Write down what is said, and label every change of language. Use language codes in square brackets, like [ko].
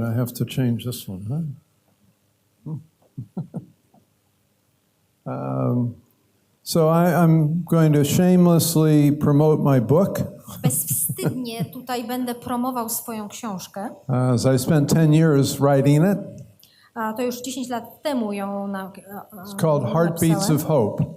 [en] I have to change this one, huh? So I'm going to shamelessly promote my book. [pl] Bezwstydnie tutaj będę promował swoją książkę. [en] As I spent 10 years writing it. [pl] To już 10 lat temu ją [en] It's called Heartbeats of Hope.